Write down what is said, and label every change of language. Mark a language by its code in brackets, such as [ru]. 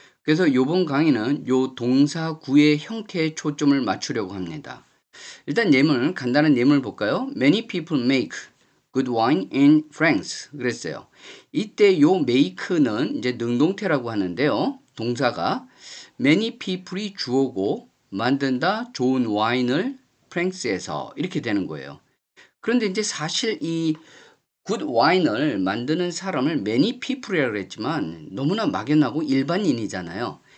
[ko] 그래서 이번 강의는 요 동사구의 형태에 초점을 맞추려고 합니다. 일단 간단한 예문을 볼까요? [en] Many people make good wine in France. [ko] 그랬어요. 이때 요 make는 이제 능동태라고 하는데요. 동사가 many people이 주어고 만든다 좋은 와인을 프랑스에서 이렇게 되는 거예요. 그런데 이제 사실 이 good wine을 만드는 사람을 many people이라고 그랬지만 너무나 막연하고 일반인이잖아요.